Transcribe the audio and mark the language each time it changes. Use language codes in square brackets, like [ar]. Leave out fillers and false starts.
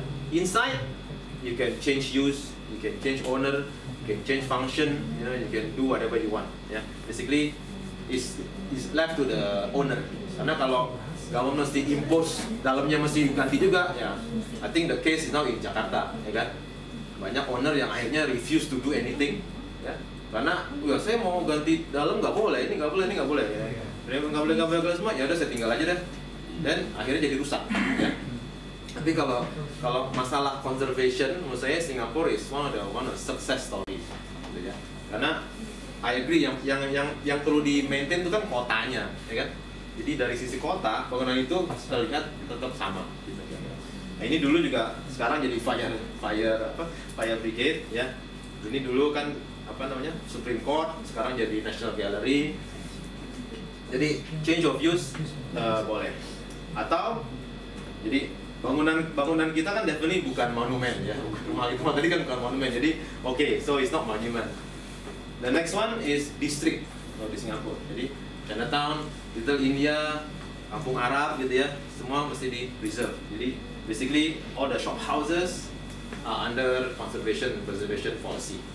[en] Inside, you can change use, you can change owner, you can change function, you can do whatever you want. Yeah, basically. Is left to the owner. [id] Karena kalau government mesti impose dalamnya mesti ganti juga ya. [en] I think the case is now in Jakarta, [id] ya kan? Banyak owner yang akhirnya [en] refuse to do anything, [id] ya. Karena ya saya mau ganti dalam nggak boleh, ini nggak boleh, ini nggak boleh, ya. Nggak boleh semua, ya udah saya tinggal aja deh. Dan akhirnya jadi rusak, ya. Tapi kalau masalah conservation, menurut saya [en] Singapore is one of the success story, [id] gitu ya. Karena [en] I agree [id] yang perlu di maintain itu kan kotanya, ya kan? Jadi dari sisi kota, bangunan itu terlihat tetap sama. Gitu. Nah, ini dulu juga sekarang jadi fire brigade, ya. Ini dulu kan apa namanya Supreme Court, sekarang jadi National Gallery. Jadi [en] change of use [id] boleh. Atau jadi bangunan kita kan definitely bukan monumen, ya. Rumah itu tadi kan bukan monumen. [en] Jadi okay, so it's not monument. The next one is district [id] di Singapura. Jadi Chinatown, Little India, Kampung Arab gitu ya, semua mesti di preserve. [en] Jadi basically all the shop houses are under preservation policy.